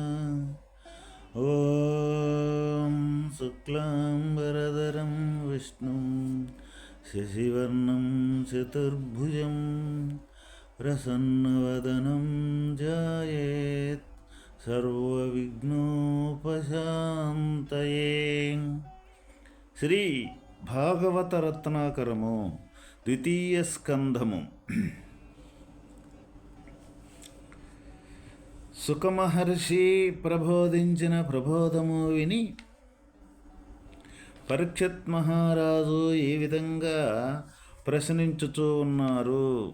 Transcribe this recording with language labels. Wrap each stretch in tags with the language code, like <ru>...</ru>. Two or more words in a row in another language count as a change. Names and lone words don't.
<sa>ॐ शुक्लाम्बरधरं विष्णुं शशिवर्णं चतुर्भुजं प्रसन्नवदनं ध्यायेत् सर्वविघ्नोपशान्तये।</sa> <te>శ్రీ భాగవత రత్నాకరము ద్వితీయ స్కంధము. సుఖమహర్షి ప్రబోధించిన ప్రబోధము విని పరీక్షిత్ మహారాజు ఈ విధంగా ప్రశ్నించుచూ ఉన్నారు.</te>